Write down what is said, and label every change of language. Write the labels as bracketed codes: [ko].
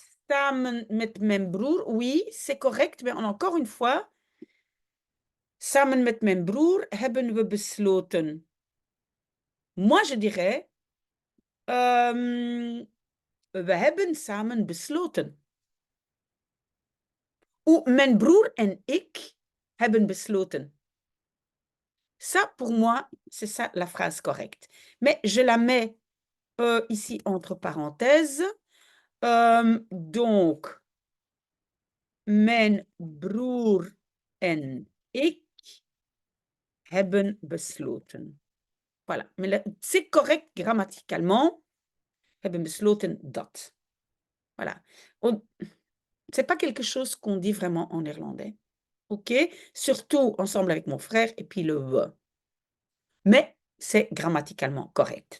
[nl] Samen met mijn broer, [fr] oui, c'est correct, mais encore une fois, [nl] samen met mijn broer hebben we besloten. [fr] Moi, je dirais, [nl] we hebben samen besloten. Ou mijn broer en ik hebben besloten. [fr] Ça, pour moi, c'est ça la phrase correcte. Mais je la mets ici entre parenthèses. [nl] Donc, mijn broer en ik hebben besloten. [fr] Voilà. Mais c'est correct grammaticalement. [nl] Hebben besloten dat. [fr] Voilà. C'est pas quelque chose qu'on dit vraiment en néerlandais. OK? Surtout ensemble avec mon frère et puis le V. Mais c'est grammaticalement correct.